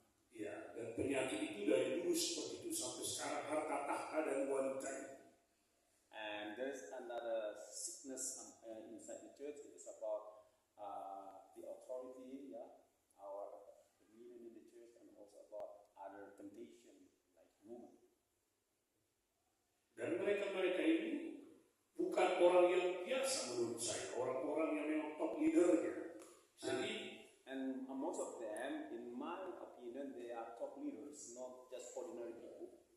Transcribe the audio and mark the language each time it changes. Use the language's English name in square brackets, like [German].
[Indonesian] Ya, dan penyakit itu dari dulu seperti itu sampai sekarang harta tahta dan wanita. [English] And there's another sickness inside the church. It is about the authority, our dominion in the church, and also about other temptation like women. [Indonesian] Dan mereka ini bukan orang yang biasa menurut saya, orang-orang yang memang top leadernya. Jadi, [English] and most of them, in my opinion, they are top leaders, not just ordinary people.